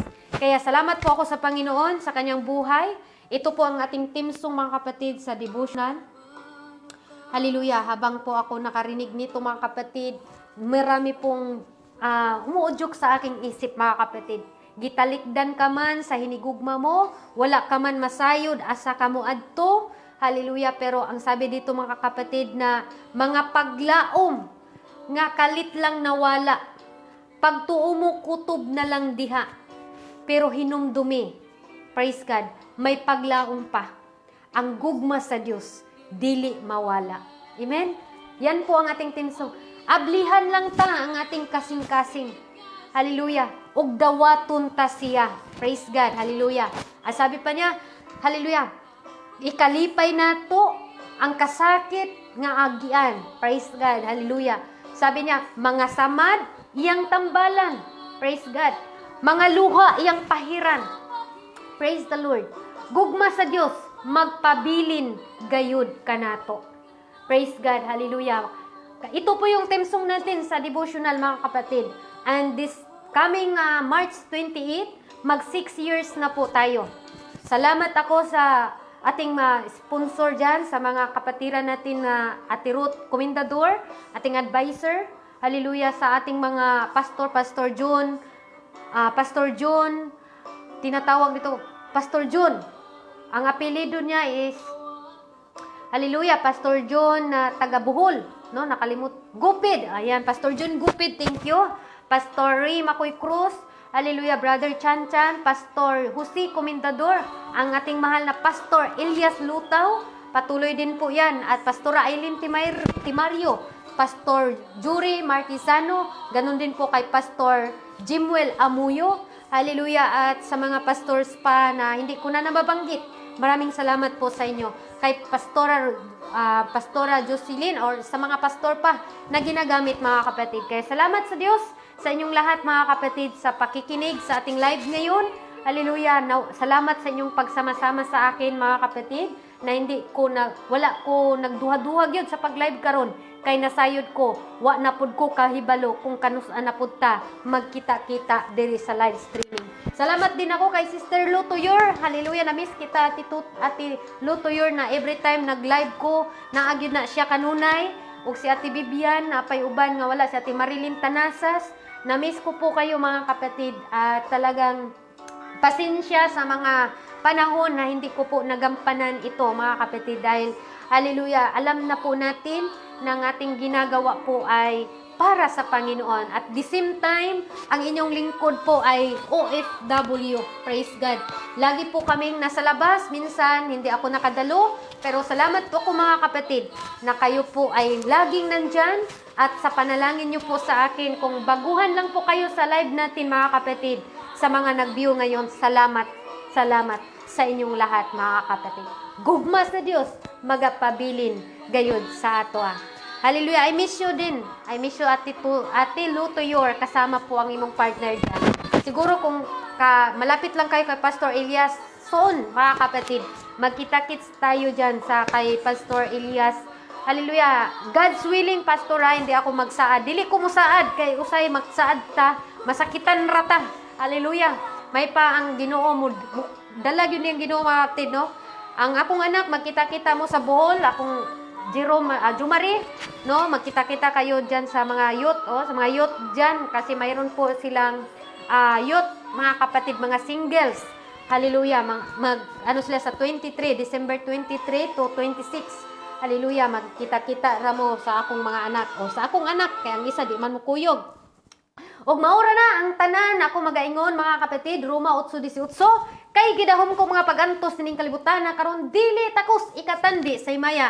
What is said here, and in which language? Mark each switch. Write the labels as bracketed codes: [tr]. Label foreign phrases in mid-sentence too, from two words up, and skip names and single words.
[tl] Kaya salamat po ako sa Panginoon, sa kanyang buhay. Ito po ang ating [en] team song [tl] mga kapatid sa devotional. Hallelujah. Habang po ako nakarinig nito mga kapatid, marami pong umuudyok sa aking isip mga kapatid. [ceb] Gitalikdan ka man sa hinigugma mo, wala ka man masayod, asa ka mo adto. Hallelujah. [tl] Pero ang sabi dito mga kapatid na mga [ceb] paglaom, nga kalit lang nawala. Pagtuo mo kutob na lang diha. Pero hinumdumi. [en] Praise God. [ceb] May paglaom pa. Ang gugma sa Diyos, dili mawala. Amen? [tl] Yan po ang ating tinsong. [ceb] Ablihan lang ta ang ating kasing-kasing. Hallelujah. Ug dawaton ta siya. [en] Praise God. [ceb] Hallelujah. Sabi pa niya, hallelujah. Ikalipay nato ang kasakit nga agian. [en] Praise God. Hallelujah. [ceb] Sabi niya, mga samad, iyang tambalan. [en] Praise God. [ceb] Mga luha, iyang pahiran. [en] Praise the Lord. [ceb] Gugma sa Diyos, magpabilin gayud kanato. [en] Praise God. Hallelujah. [tl] Ito po yung [en] theme song [tl] natin sa devotional mga kapatid. [en] And this coming March 28, [tl] mag 6 years na po tayo. Salamat ako sa ating sponsor dyan, sa mga kapatiran natin na Ate Ruth Comendador, ating advisor. Hallelujah sa ating mga Pastor John, tinatawag dito, Pastor John. Ang apelido niya is, hallelujah, Pastor John na taga Bohol. No, nakalimut. Gupid. Ayan, Pastor John Gupid, thank you. Pastor Ray Macoy Cruz. Hallelujah, Brother Chan Chan. Pastor Jose Comendador. Ang ating mahal na Pastor Elias Lutaw. Patuloy din po yan. At Pastora Aileen Timario. Pastor Jury Martisano. Ganun din po kay Pastor Jimwell Amuyo. Hallelujah. At sa mga pastors pa na hindi ko na nababanggit, maraming salamat po sa inyo. Kay Pastora Jocelyn or sa mga pastor pa na ginagamit mga kapatid. Kaya salamat sa Diyos sa inyong lahat mga kapatid sa pakikinig sa ating live ngayon. Hallelujah. Salamat sa inyong pagsama-sama sa akin mga kapatid na [ceb] wala ko nagduha-duhag yun sa pag-live karon. Kay nasayod ko, wa na pud ko kahibalo kung kanus-an na pud ta magkita-kita diri sa live streaming. [tl] Salamat din ako [ceb] kay Sister Lutoyor. Hallelujah, na-miss kita Ate Lutoyor na [en] every time [ceb] nag-live ko, naagyud na siya kanunay. ug si Ate Bibian, napay uban nga wala, si Ate Marilyn Tanasas. [tl] Na-miss ko po kayo mga kapatid at talagang pasensya sa mga panahon na hindi ko po nagampanan ito mga kapatid dahil hallelujah, alam na po natin na ang ating ginagawa po ay para sa Panginoon. [en] At the same time, [tl] ang inyong lingkod po ay OFW. [en] Praise God. [tl] Lagi po kaming nasa labas. Minsan, hindi ako nakadalo. Pero salamat po ako mga kapatid na kayo po ay laging nandyan. At sa panalangin nyo po sa akin, kung baguhan lang po kayo sa live natin mga kapatid, sa mga nag-view ngayon, salamat sa inyong lahat mga kapatid. [ceb] Gugma sa Diyos, magapabilin gayud sa ato. [en] Hallelujah. I miss you din. I miss you, Ate Lu Tuyor. [tl] Kasama po ang imong partner dyan. Siguro kung malapit lang kayo kay Pastor Elias, soon, mga kapatid, magkita-kits tayo dyan sa kay Pastor Elias. Hallelujah. [en] God's willing, [tl] Pastor, hindi ako magsaad. [ceb] Dili ko musaad, kay usay magsaad ta, masakitan rata. Hallelujah. May pa ang Ginoo mo. Dalag yun yung Ginoo, mga kapatid, no? Ang akong anak, magkita-kita mo sa Bohol, akong Jumari, no? [tl] Magkita-kita kayo dyan sa mga youth, sa mga youth dyan, kasi mayroon po silang youth, mga kapatid, mga singles. Hallelujah. Ano sila sa 23, [en] December 23 to 26. [tl] Hallelujah. [ceb] Magkita-kita ramo sa akong mga anak, sa akong anak, kaya ang isa di man mo kuyog. Og maura na ang tanan ako magaingon mga kapatid, Roma 8:18. Kay gidahom ko mga pagantos ning kalibutan na karon dili takos ikatandi sa Maya.